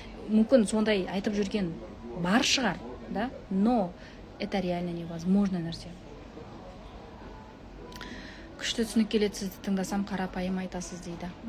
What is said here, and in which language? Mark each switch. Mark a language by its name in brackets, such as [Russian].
[Kazakh] Мүмкін сондай айтып жүрген бар шығар, да? [Russian] Но это реально невозможно нәрсе. [Kazakh] Күшті түсінік келеді, сізді тыңдасам қарапайым айтасыз дейді.